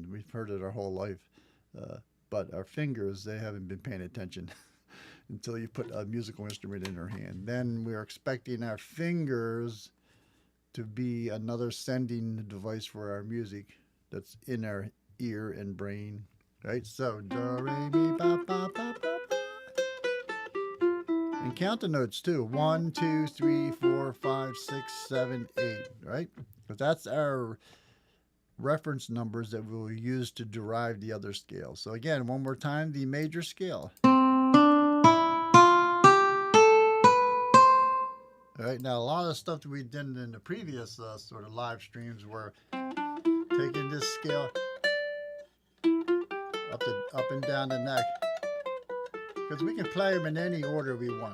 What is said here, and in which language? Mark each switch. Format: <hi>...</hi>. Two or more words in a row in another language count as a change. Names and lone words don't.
<en>We've heard it our whole life, but our fingers, they haven't been paying attention. Until you put a musical instrument in her hand. Then we're expecting our fingers to be another sending device for our music that's in our ear and brain, right? So, do, re, mi, fa, fa, fa, fa, fa. And count the notes too. 1, 2, 3, 4, 5, 6, 7, 8, right? Because that's our reference numbers that we'll use to derive the other scales. So again, one more time, the major scale. All right, now a lot of the stuff that we did in the previous sort of live streams were taking this scale up and down the neck, because we can play them in any order we want.</en>